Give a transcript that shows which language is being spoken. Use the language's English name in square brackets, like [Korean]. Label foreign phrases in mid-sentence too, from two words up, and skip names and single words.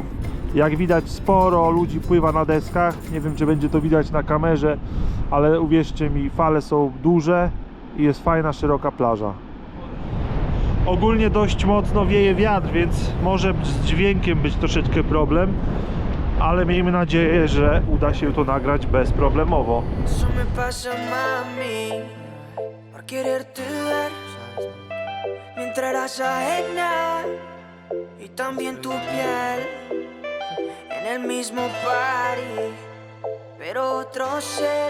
[Polish] Jak widać, sporo ludzi pływa na deskach. Nie wiem, czy będzie to widać na kamerze, ale uwierzcie mi, fale są duże i jest fajna, szeroka plaża. Ogólnie dość mocno wieje wiatr, więc może z dźwiękiem być troszeczkę problem, ale miejmy nadzieję, że uda się to nagrać bezproblemowo. [Spanish] Eso me pasa, mami, por quererte ver, mientras eras ajena y también tu piel en el mismo party, pero otro ser.